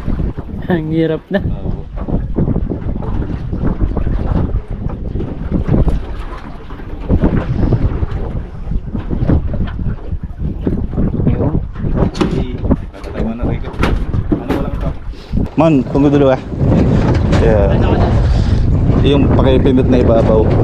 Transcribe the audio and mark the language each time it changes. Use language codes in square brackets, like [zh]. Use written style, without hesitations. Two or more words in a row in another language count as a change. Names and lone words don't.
[tl] Ang hirap na. Man, [id] tunggu dulu ah. Ya. [tl] Yung pakipindot na ibabaw.